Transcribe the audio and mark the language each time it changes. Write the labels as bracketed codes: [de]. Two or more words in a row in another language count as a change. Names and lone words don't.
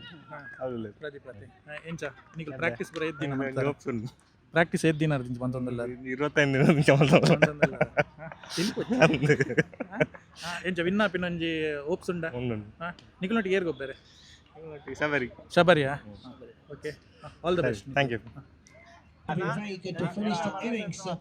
[tcy] ಎಂಚ ನಿಖಿಲ್ ಪ್ರಾಕ್ಟೀಸ್ ಪೂರ ಎದ್ದಿನ ಪ್ರಾಕ್ಟೀಸ್ ಎದ್ದಿನ ಬಂತೊಂದಲ್ಲ 25 ದಿನ ಎಂಚ ವಿನ್ ಆಪಿನೊಂಜಿ ಓಪ್ಸ್ ಉಂಡ ನಿಖಿಲ್ನೊಟ್ಟಿಗೆ ಏರ್ ಗೊಬ್ಬರೆ ಶಬರಿಯಾ? [en] OK, all the best. thank you. To finish the innings.